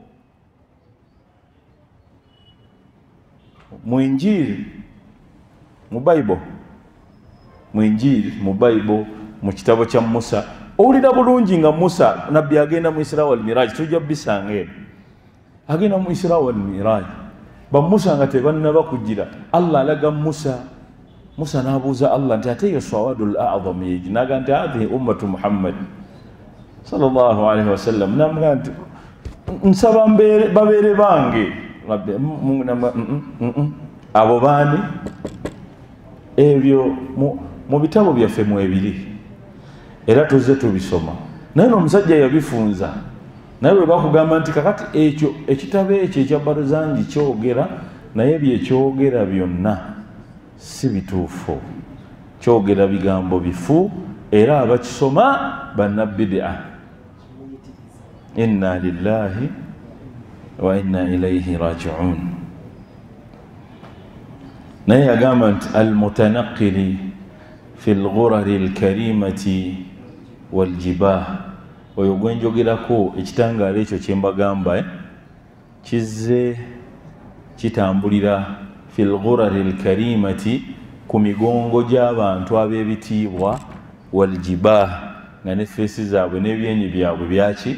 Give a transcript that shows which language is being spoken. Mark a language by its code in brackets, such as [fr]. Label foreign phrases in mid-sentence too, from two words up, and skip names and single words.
[lg] Mu Injiri, mu Bible, mu kitabo kya Musa, owulira bulungi nga Musa nabbi agenda mu Isra wal Miraj, tujja bisanga eno, agenda mu Isra wal Miraj, Musa nga tebannaba kugira, Allah alaga Musa n'abuuza Allah nti ate [ar] السواد الأعظم [lg] yeegi, naga nti [ar] هذه أمة محمد صلى الله عليه وسلم, [lg] namuga nti nsaba babeere bange. Abo baani? Ebyo mu bitabo byaffe mwebiri era tuzze tubisoma, naye n'omusajja yabifunza. Naye bwe bakugamba nti kakati ekyo ekitabo ekyo ekya Barzanji kyogera, naye byekyogera byonna si bituufu, kyogera bigambo bifu, era abakisoma bannabbidia. [ar] إنا لله وإنا إليه راجعون. [lg] Naye yagamba nti [ar] المتنقل في الغرر الكريمة والجباه, [lg] oyo gwenjogerako ekitangaala ekyo kyembagamba kizze kitambulira [ar] في الغرر الكريمة, [lg] ku migongo gy'abantu ab'ebitiibwa, waljibah, nga ne feesi zaabwe n'ebyenyi byabwe byaki?